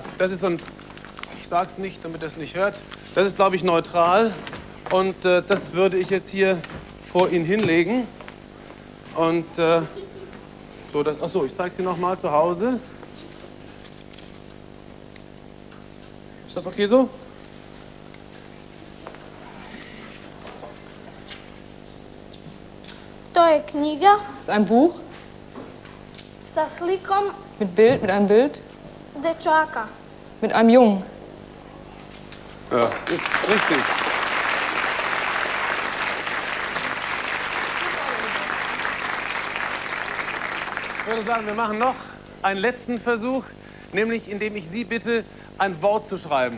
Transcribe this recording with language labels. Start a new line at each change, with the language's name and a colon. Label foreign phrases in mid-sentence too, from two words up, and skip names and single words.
German: Das ist so ein, ich sag's nicht, damit das nicht hört. Das ist, glaube ich, neutral. Und das würde ich jetzt hier vor ihn hinlegen. Und so, achso, ich zeige es Ihnen noch mal zu Hause. Ist das okay so?
Serbian: To je knjiga
German: Das ist ein Buch
Serbian: sa slikom
German: mit einem Bild,
Serbian: dečaka.
German: mit einem Jungen. Ja, das ist richtig. Ich würde sagen, wir machen noch einen letzten Versuch, nämlich indem ich Sie bitte, ein Wort zu schreiben.